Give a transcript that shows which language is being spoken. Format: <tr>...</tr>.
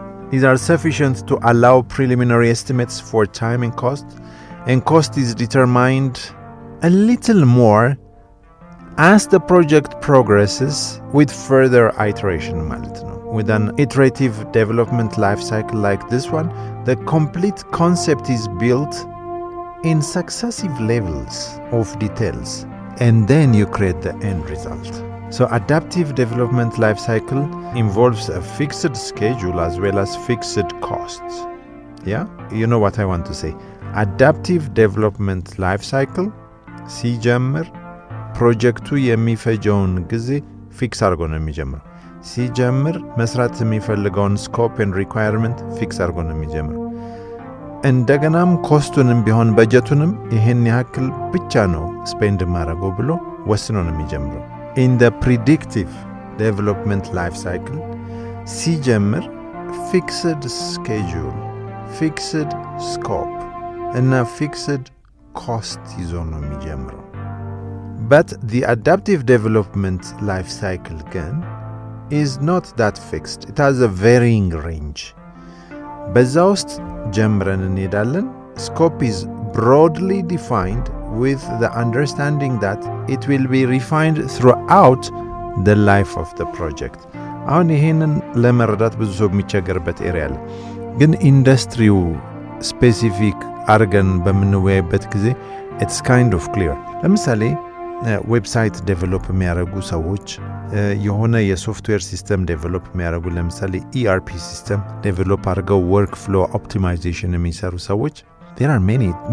<en>These are sufficient to allow preliminary estimates for time and cost is determined a little more as the project progresses with further iteration</en> <am>ማለት ነው።</am> <en>With an iterative development life cycle like this one, the complete concept is built in successive levels of details, and then you create the end result. So adaptive development life cycle involves a fixed schedule as well as fixed costs. Yeah? You know what I want to say.</en> <am>Adaptive development life cycle ሲጀምር ፕሮጀክቱ የሚፈጀውን ጊዜ ፊክስ አድርጎ ነው የሚጀምረው። ሲጀምር መስራት የሚፈልገውን ስኮፕ ኤንድ ሪኳየርመንት ፊክስ አድርጎ ነው የሚጀምረው። እንደገናም ኮስቱንም ቢሆን በጀቱንም ይሄን ያክል ብቻ ነው ስፔንድ ማድረገው ብሎ ወስኖ ነው የሚጀምረው።</am> <en>In the predictive development life cycle</en> <am>ሲጀምር</am> <en>fixed schedule, fixed scope እና fixed cost</en> <am>ይዞ ነው የሚጀምረው።</am> <en>But the adaptive development life cycle again is not that fixed. It has a varying range.</en> <am>በዛ ውስጥ ጀምረን እንሄዳለን።</am> <en>Scope is broadly defined with the understanding that it will be refined throughout the life of the project.</en> <am>አሁን ይሄንን ለመረዳት ብዙ ሰው የሚቸገርበት ኤሪያ አለ። ግን ኢንዱስትሪው ስፔሲፊክ አርገን በምንወያይበት ጊዜ</am> <en>it's kind of clear.</en> <am>ለምሳሌ ዌብሳይት ዴቨሎፕ የሚያደርጉ ሰዎች የሆነ የሶፍትዌር ሲስተም ዴቨሎፕ የሚያደርጉ ለምሳሌ ERP ሲስተም ዴቨሎፕ አድርገው ወርክ ፍሎ ኦፕቲማይዜሽን የሚሰሩ ሰዎች</am> <en>there are many</en>